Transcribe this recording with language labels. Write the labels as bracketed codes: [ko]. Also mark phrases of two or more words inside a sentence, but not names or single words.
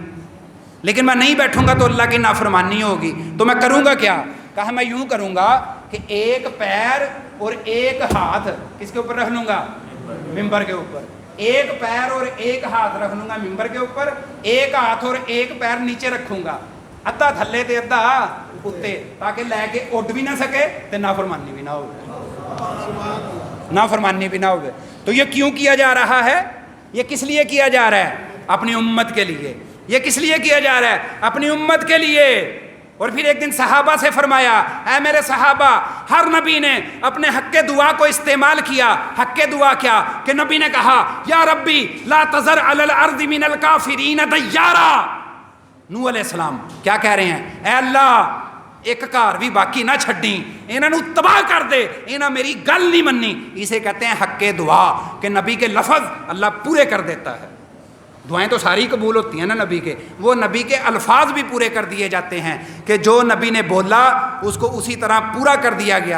[ur] لیکن میں نہیں بیٹھوں گا تو اللہ کی نافرمانی ہوگی. تو میں کروں گا کیا؟ کہا میں یوں کروں گا کہ ایک پیر اور ایک ہاتھ کس کے اوپر رکھ لوں گا؟ ممبر کے اوپر. ایک پیر اور ایک ہاتھ رکھ لوں گا ممبر کے اوپر, ایک ہاتھ اور ایک پیر نیچے رکھوں گا, [pa] ادھا تھلے تے ادھا اوتے, تاکہ لے کے اڈ بھی نہ سکے تے نافرمانی بھی نہ ہو. [ur] نافرمانی بھی نہ ہو. تو یہ کیوں کیا جا رہا ہے؟ یہ کس لیے کیا جا رہا ہے؟ اپنی امت کے لیے. یہ کس لیے کیا جا رہا ہے؟ اپنی امت کے لیے. اور پھر ایک دن صحابہ سے فرمایا [ar] اے میرے صحابہ, [ur] ہر نبی نے اپنے حق دعا کو استعمال کیا. حق دعا کیا کہ نبی نے کہا [ar] یا ربی لا تذر علی الارض من الکافرین دیارا. [ur] نوح [ar] علیہ السلام [ur] کیا کہہ رہے ہیں؟ اے اللہ ایک گھر بھی باقی [pa] نہ چھڈی, انہاں نو تباہ کر دے, انہاں میری گل نہیں مننی. [ur] اسے کہتے ہیں حق دعا کہ نبی کے لفظ اللہ پورے کر دیتا ہے. دعائیں تو ساری قبول ہوتی ہیں نا نبی کے, وہ نبی کے الفاظ بھی پورے کر دیے جاتے ہیں کہ جو نبی نے بولا اس کو اسی طرح پورا کر دیا گیا.